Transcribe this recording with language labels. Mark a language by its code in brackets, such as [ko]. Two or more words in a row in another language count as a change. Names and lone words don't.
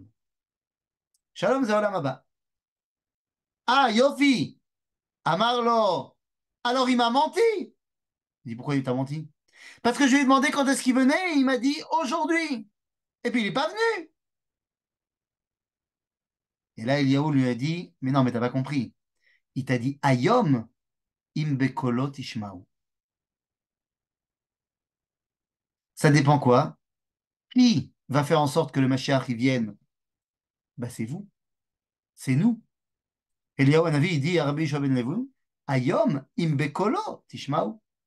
[fr] Shalom, c'est [he] עולם הבא. [fr] Ah, [he] יופי, אמר לו. [fr] Alors il m'a menti. Il dit, pourquoi il t'a menti? Parce que je lui ai demandé quand est-ce qu'il venait et il m'a dit aujourd'hui. Et puis il n'est pas venu. Et là, Eliaou lui a dit, mais non, mais t'as pas compris. Il t'a dit [he] היום. אם בקולו תשמעו. [fr] Ça dépend quoi? Qui va faire en sorte que le Mashiach y vienne? Bah, c'est vous, c'est nous. Eliyahu Hanavi, il dit à Rabbi Yeshua ben Levi, [he] היום אם בקולו תשמעו.